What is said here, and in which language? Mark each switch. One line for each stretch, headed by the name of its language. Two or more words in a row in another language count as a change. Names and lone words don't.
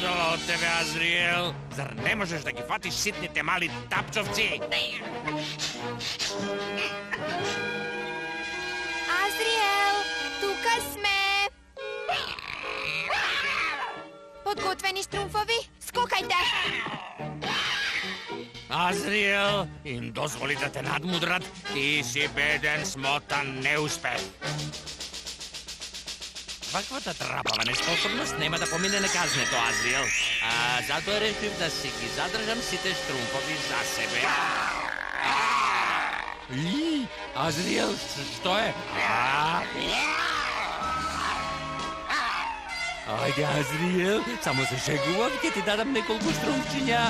Macedonian: од тебе, Азриел. Зар не можеш да ги фатиш ситните мали тапчовци? Azriel, тука сме! Подготвени штрумфови? Скокайте! Азриел, им дозволи да те надмудрат, ти си беден, смотан неуспех. Каквата трапава неспособност нема да помине неказнето, Азриел. Затоа решив да си ги задржам сите штрумфови за себе. Азриел, што е? Ајде, Азриел, само се шегувам, ќе ти дадам неколку штрумфчиња.